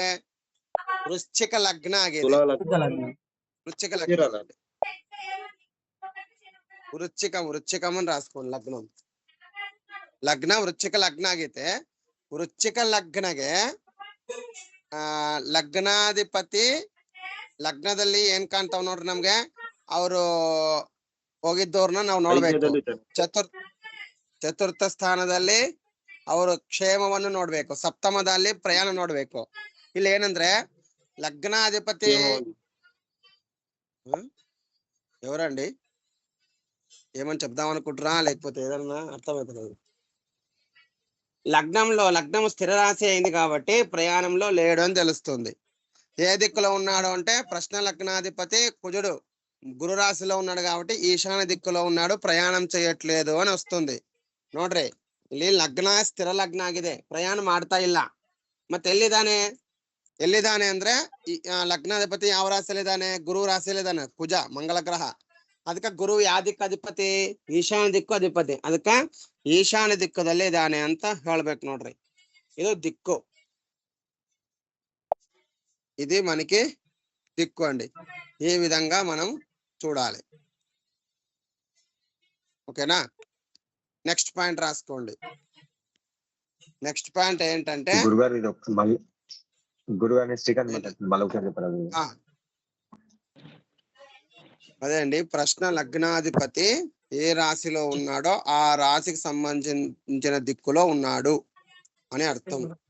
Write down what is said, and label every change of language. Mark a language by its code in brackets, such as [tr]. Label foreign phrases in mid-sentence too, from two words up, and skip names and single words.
[kn] ವೃಶ್ಚಿಕ ಲಗ್ನ ಆಗೈತೆ. [te] వృశ్చిక లగ్నం, వృశ్చికం అని రాసుకోండి. [kn] ಲಗ್ನ ವೃಶ್ಚಿಕ ಲಗ್ನ ಆಗೈತೆ. ವೃಶ್ಚಿಕ ಲಗ್ನಗೆ ಲಗ್ನಾಧಿಪತಿ ಲಗ್ನದಲ್ಲಿ ಏನ್ ಕಾಣ್ತಾವ್ ನೋಡ್ರಿ ನಮ್ಗೆ, ಅವರು ಹೋಗಿದ್ದವ್ರನ್ನ ನಾವು ನೋಡ್ಬೇಕು. ಚತುರ್ಥ ಸ್ಥಾನದಲ್ಲಿ ಅವರು ಕ್ಷೇಮವನ್ನು ನೋಡ್ಬೇಕು, ಸಪ್ತಮದಲ್ಲಿ ಪ್ರಯಾಣ ನೋಡ್ಬೇಕು. ಇಲ್ಲಿ ಏನಂದ್ರೆ [te] లగ్నాధిపతి ఎవరండి, ఏమని చెప్దాం అనుకుంటున్నా లేకపోతే ఏదన్నా అర్థమవుతుంది? లగ్నం స్థిర రాశి అయింది కాబట్టి ప్రయాణంలో లేడు అని తెలుస్తుంది. ఏ దిక్కులో ఉన్నాడు అంటే ప్రశ్న లగ్నాధిపతి కుజుడు గురు రాశిలో ఉన్నాడు కాబట్టి ఈశాన్య దిక్కులో ఉన్నాడు, ప్రయాణం చేయట్లేదు అని వస్తుంది. [kn] ನೋಡ್ರಿ, ಇಲ್ಲಿ ಲಗ್ನ ಸ್ಥಿರ ಲಗ್ನ ಆಗಿದೆ, ಪ್ರಯಾಣ ಮಾಡ್ತಾ ಇಲ್ಲ. ಮತ್ತೆ ಎಲ್ಲಿದ್ದಾನೆ? ಎಲ್ಲಿದ್ದಾನೆ ಅಂದ್ರೆ ಲಗ್ನಾಧಿಪತಿ ಯಾವ ರಾಶಿಯಲ್ಲಿದ್ದಾನೆ? ಗುರು ರಾಶಿಯಲ್ಲಿದ್ದಾನೆ, ಕುಜ ಮಂಗಳ ಗ್ರಹ. ಅದಕ್ಕ ಗುರು ಯಾವ ದಿಕ್ಕು ಅಧಿಪತಿ? ಈಶಾನ್ಯ ದಿಕ್ಕು ಅಧಿಪತಿ. ಅದಕ್ಕ ಈಶಾನ್ಯ ದಿಕ್ಕದಲ್ಲಿ ಇದ್ದಾನೆ ಅಂತ ಹೇಳ್ಬೇಕು ನೋಡ್ರಿ. [te] ఇది దిక్కు, ఇది మనకి దిక్కు అండి. ఈ విధంగా మనం చూడాలి. ఓకేనా? నెక్స్ట్ పాయింట్ రాసుకోండి. నెక్స్ట్ పాయింట్ ఏంటంటే అదే అండి, ప్రశ్న లగ్నాధిపతి ఏ రాశిలో ఉన్నాడో ఆ రాశికి సంబంధించిన దిక్కులో ఉన్నాడు అని అర్థం.